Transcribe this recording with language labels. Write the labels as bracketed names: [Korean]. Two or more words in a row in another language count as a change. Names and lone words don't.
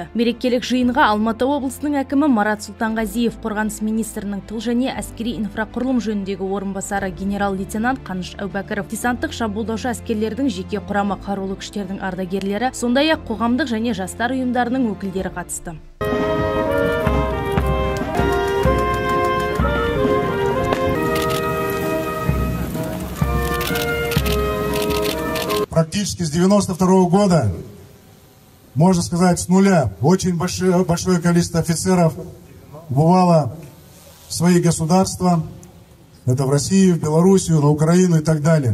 [Kazakh] Мерекелік жиынға Алматы облысының әкімі Марат Сұлтанғазиев, қорғаныс министрінің тыл және әскери инфрақұрылым жөніндегі орынбасары генерал-лейтенант Қаныш Әубәкіров, десанттық шабуылдаушы әскерлердің жеке құрамы, қарулы күштердің ардагерлері, сондай-ақ қоғамдық және жастар ұйымдарының өкілдері қатысты. [Russian] Практически с 92 года, можно сказать, с нуля, очень большое количество офицеров бывало в свои государства, это в Россию, в Белоруссию, на Украину и так далее.